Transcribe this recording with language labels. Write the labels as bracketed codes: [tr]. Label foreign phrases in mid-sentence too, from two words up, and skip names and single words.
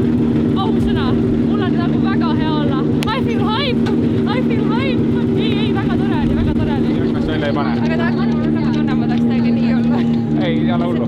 [et] Ausõna, mul on nagu väga hea olla. [en] I feel hype. [et] Ei, väga tore oli. Kas välja ei pane? Aga tahaks tunnen, ma tahaks täiega nii olla. Ei ole hullu.